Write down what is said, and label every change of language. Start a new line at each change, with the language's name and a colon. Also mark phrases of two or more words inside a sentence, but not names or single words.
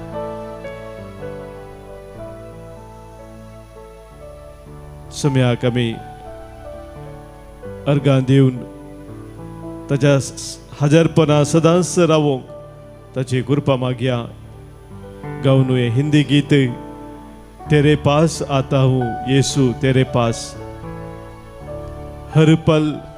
Konkani: सौम्याक आमी अर्गां दिवन ताच्या हजरपणा सदांच रावोंक ताची कृपा मागया गावन हे हिंदी गीत तेरे पास आता हूँ यीशु तेरे पास हर पल